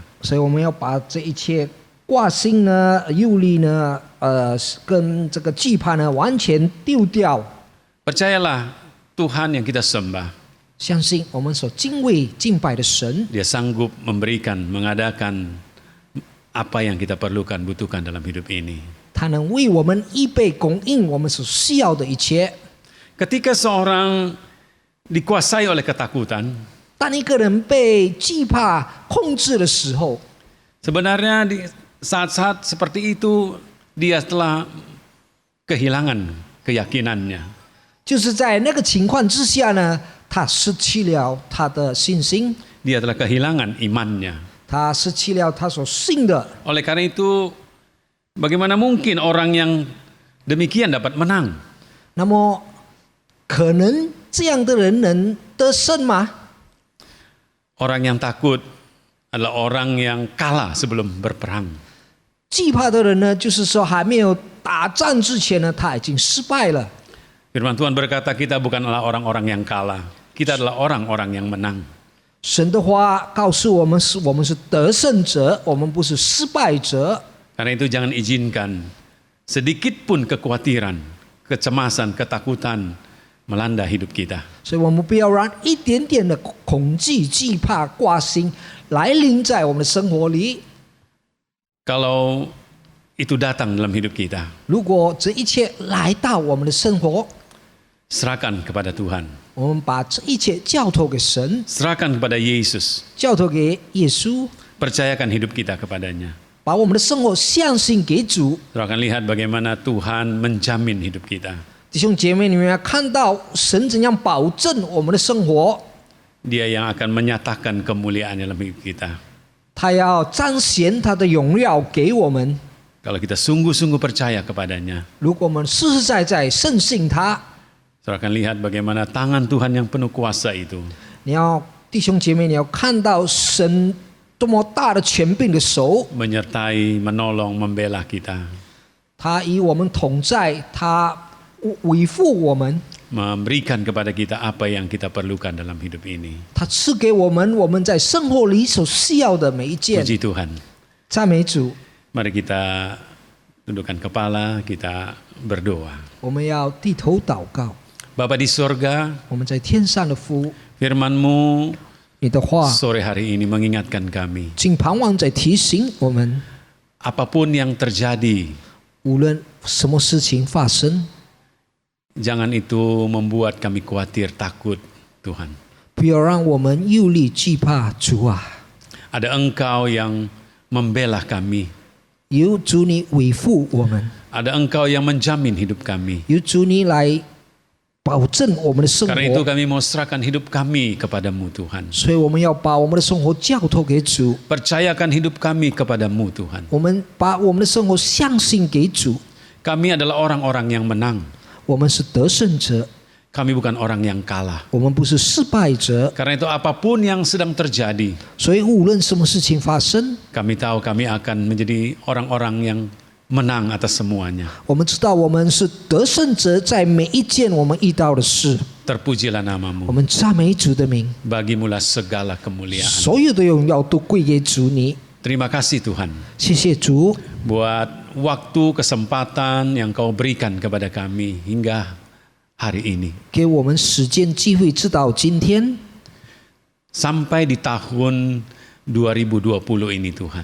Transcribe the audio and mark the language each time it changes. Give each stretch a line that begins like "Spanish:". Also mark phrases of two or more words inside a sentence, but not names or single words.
Chinese: 所以我们要把这一切挂心呢、忧虑呢、跟这个惧怕呢完全丢掉。
Indonesian: Percayalah, Tuhan yang kita sembah,
Chinese: 相信我们所敬畏敬拜的神，
Indonesian: Dia sanggup memberikan, mengadakan apa yang kita perlukan, butuhkan dalam hidup ini.
Chinese: 他能为我们预备供应我们所需要的一切。
Indonesian: Ketika seorang dikuasai oleh ketakutan,
Chinese: 当一个人被惧怕控制的时候，
Indonesian: sebenarnya di saat-saat seperti itu dia telah kehilangan keyakinannya.
Chinese: 就是在那个情况之下呢，他失去了他的信心，
Indonesian: Dia telah kehilangan imannya.
Chinese: 他失去了他所信的。
Indonesian: Oleh karena itu, bagaimana mungkin orang yang demikian dapat menang?
Chinese: 那么，可能这样的人能得胜吗？
Indonesian: Orang yang takut adalah orang yang kalah sebelum berperang.
Chinese: 惧怕的人呢，就是说还没有打仗之前呢，他已经失败了。
Indonesian: Firman Tuhan berkata kita bukanlah orang-orang yang kalah, kita adalah orang-orang yang menang.
Chinese: 神的话告诉我们我们是得胜者，我们不是失败者。
Indonesian: Karena itu jangan izinkan sedikit pun kekhawatiran, kecemasan, ketakutan melanda hidup kita.
Chinese: 所以我们不要让一点点的恐惧、惧怕、挂心来临在我们的生活里。
Indonesian: Kalau itu datang dalam hidup kita,
Chinese: 如果这一切来到我们的生活，
Indonesian: serahkan kepada Tuhan,
Chinese: 我们把这一切交托给神，
Indonesian: serahkan kepada Yesus,
Chinese: 交托给耶稣，
Indonesian: percayakan hidup kita kepadanya.
Chinese: 把我们的生活相信给主。
Indonesian: Saudara akan lihat bagaimana Tuhan menjamin hidup kita.
Chinese: 弟兄姐妹，你们要看到神怎样保证我们的生活，
Indonesian: Dia yang akan menyatakan kemuliaan dalam hidup kita.
Chinese: 他要彰显他的荣耀给我们。
Indonesian: Kalau kita sungguh-sungguh percaya kepadanya,
Chinese: 如果我们实实在在深信他，
Indonesian: saudara akan lihat bagaimana tangan Tuhan yang penuh kuasa itu
Chinese: 你要弟兄姐妹，你要看到神多么大的权柄的手，
Indonesian: menyertai, menolong, membela kita,
Chinese: 他与我们同在，他维护我们，
Indonesian: memberikan kepada kita apa yang kita perlukan dalam hidup ini.
Chinese: 他赐给我们在生活里所需要的每一件。
Indonesian: Puji Tuhan.
Chinese: 赞美主，
Indonesian: Mari kita tundukkan kepala, kita berdoa.
Chinese: 我们要低头祷告。
Indonesian: Bapa di sorga,
Chinese: 我们在天上的父，
Indonesian: firman-Mu
Chinese: 你的话
Indonesian: sore hari ini mengingatkan kami.
Chinese: 经盼望在提醒我们，
Indonesian: Apapun yang terjadi,
Chinese: 无论什么事情发生，
Indonesian: jangan itu membuat kami khawatir, takut, Tuhan.
Chinese: 不要让我们忧虑惧怕。主啊，
Indonesian: Ada Engkau yang membela kami.
Chinese: 有主你维护我们，
Indonesian: Ada Engkau yang menjamin hidup kami.
Chinese: 有主你来保证我们的生
Indonesian: Karena itu
Chinese: 活。
Indonesian: kami mau serahkan hidup kami kepadamu Tuhan.
Chinese: 所以我们要把我们的生活交托给主，
Indonesian: Percayakan hidup kami kepadamu Tuhan.
Chinese: 我们把我们的生活相信给主。
Indonesian: Kami adalah orang-orang yang menang.
Chinese: 我们是得胜者，
Indonesian: Kami bukan orang yang kalah.
Chinese: 我们不是失败者。
Indonesian: Karena itu apapun yang sedang terjadi,
Chinese: 所以无论什么事情发生，
Indonesian: kami tahu kami akan menjadi orang-orang yang menang atas semuanya.
Chinese: 我们知道我们是得胜者，在每一件我们遇到的事，
Indonesian: Terpujilah
Chinese: 我
Indonesian: namamu.
Chinese: 们赞美主的名，
Indonesian: Bagimulah segala kemuliaan.
Chinese: 所有的荣耀都归给主你。
Indonesian: Terima kasih Tuhan.
Chinese: 谢谢主，
Indonesian: Buat waktu, kesempatan yang kau berikan kepada kami hingga hari ini.
Chinese: 给我们时间机会，直到今天，
Indonesian: Sampai di tahun 2020 ini Tuhan.